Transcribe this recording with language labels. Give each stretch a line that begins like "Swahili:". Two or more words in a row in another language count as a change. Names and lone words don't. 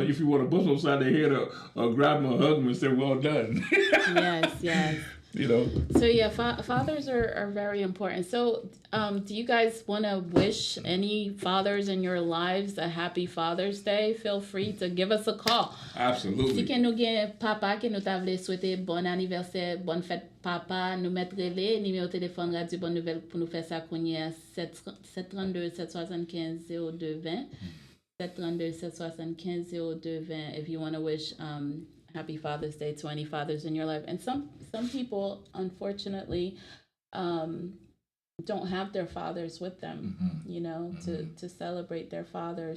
English: If you want to bust upside their head or grab them or hug them and say, well done. Yes. So yeah, fathers are very important. So do you guys want to wish any fathers in your lives a happy Father's Day? Feel free to give us a call. Absolutely.
Haitian Creole: Si ke nou gen papa ke nou ta vle souhaite bon anniversaire, bonne fête papa, nou met rele, numéro téléphone Radio Bonne Nouvelle pour nous faire ça konye 732 775 0220.
English: 732 775 0220 if you want to wish happy Father's Day to any fathers in your life. And some people unfortunately don't have their fathers with them, to celebrate their fathers.